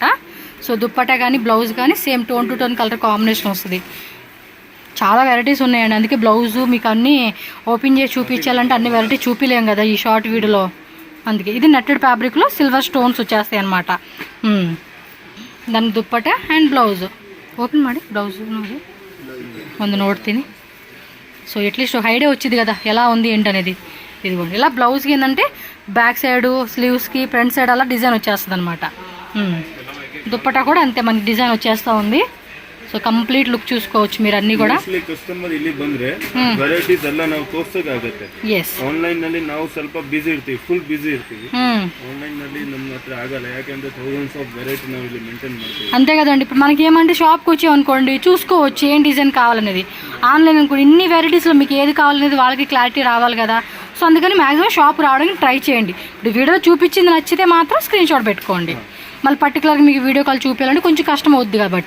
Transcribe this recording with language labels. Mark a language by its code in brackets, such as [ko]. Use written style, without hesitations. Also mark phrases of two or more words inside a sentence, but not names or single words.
[te] సో దుప్పట్టా కానీ బ్లౌజ్ కానీ [en] same tone to tone colour combination [te] వస్తుంది. చాలా వెరైటీస్ ఉన్నాయండి. అందుకే బ్లౌజు మీకు అన్నీ ఓపెన్ చేసి చూపించాలంటే అన్ని వెరైటీ చూపించలేం కదా ఈ షార్ట్ వీడియోలో. అందుకే ఇది నెట్టెడ్ ఫ్యాబ్రిక్లో సిల్వర్ స్టోన్స్ వచ్చేస్తాయి అనమాట. దాని దుప్పట్టా అండ్ బ్లౌజ్ ఓపెన్ ಮಾಡಿ బ్లౌజ్ [kn] ಒಂದು ನೋಡ್ತೀನಿ. [te] సో అట్లీస్ట్ ఐడియా వచ్చింది కదా ఎలా ఉంది ఏంటనేది. ఇదిగోండి ఇలా బ్లౌజ్కి ఏంటంటే బ్యాక్ సైడ్ స్లీవ్స్కి ఫ్రంట్ సైడ్ అలా డిజైన్ వచ్చేస్తుంది అనమాట. దుప్పట్టా కూడా అంతే మనకి డిజైన్ వచ్చేస్తూ ఉంది. సో [en] complete look [te] చూసుకోవచ్చు మీరు అన్ని కూడా. [kn] ಕಸ್ಟಮರ್ ಇಲ್ಲಿ ಬಂದ್ರೆ ವೆರೈಟೀಸ್ ಎಲ್ಲ ನಾವು ತೋರಿಸೋಕಾಗುತ್ತೆ. ಆನ್ಲೈನ್ ನಲ್ಲಿ ನಾವು ಸ್ವಲ್ಪ ಬಿಸಿ ಇರ್ತೀವಿ, [en] full busy [kn] ಇರ್ತೀವಿ. ಆನ್ಲೈನ್ ನಲ್ಲಿ ನಮ್ಮ ಹತ್ರ ಆಗಲ್ಲ, ಯಾಕಂದ್ರೆ [en] thousands of variety [kn] ನಾವು ಇಲ್ಲಿ ಮೇಂಟೈన్ ಮಾಡ್ತೀವಿ. [te] అంతే కదండి. ఇప్పుడు మనకి ఏమంటే షాప్కి వచ్చి అనుకోండి చూసుకోవచ్చు ఏం డిజైన్ కావాలనేది. ఆన్లైన్ అనుకోండి ఇన్ని వెరైటీస్లో మీకు ఏది కావాలనేది వాళ్ళకి క్లారిటీ రావాలి కదా. సో అందుకని మ్యాక్సిమం షాప్ రావడానికి ట్రై చేయండి. ఇప్పుడు వీడియోలో చూపించింది నచ్చితే మాత్రం [en] screenshot [te] పెట్టుకోండి. మళ్ళీ పర్టికులర్గా మీకు వీడియో కాల్ చూపించాలంటే కొంచెం కష్టం అవుద్ది కాబట్టి